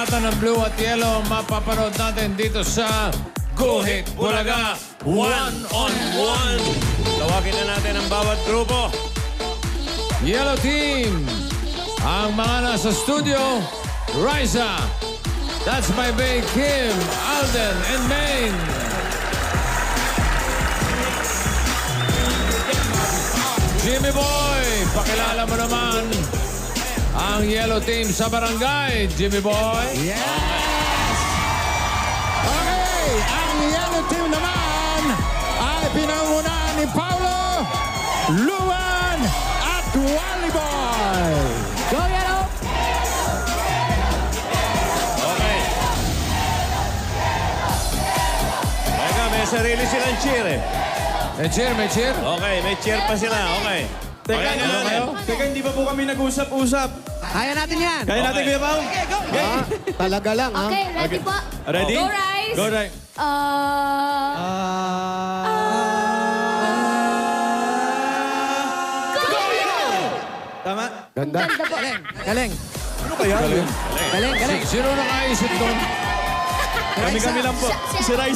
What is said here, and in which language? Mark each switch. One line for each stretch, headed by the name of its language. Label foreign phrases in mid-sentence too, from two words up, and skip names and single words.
Filipino: karapatan ng blue at yellow mapapanood natin dito sa Guhit Bulaga One-on-One. Tawagin na natin ang bawat grupo. Yellow Team, ang mga nasa studio, Riza, That's My Bae, Kim, Alden, and Maine. Jimmy Boy, pakilala mo naman ang Yellow Team sa barangay. Jimmy Boy. Yes! Okay, ang Yellow Team naman ay pinangunahan ni Paulo, Luan, at Wally Boy. Go Yellow! Okay. Teka, may sarili silang cheer eh. May cheer, may cheer. Okay, may cheer pa sila. Okay. Pakinggan natin. Teka, hindi pa po kami nag-usap-usap. Kaya natin yan. Kaya natin, Kuya Pao? Talaga lang, ha? Okay, ready po? Ready? Go, Rice!
English: Go, right.
Filipino: Tama? Ganda. Ganda po. Galing. Ano kaya? Galing. Sino nakaisip doon? Kami lang po. Si Rice.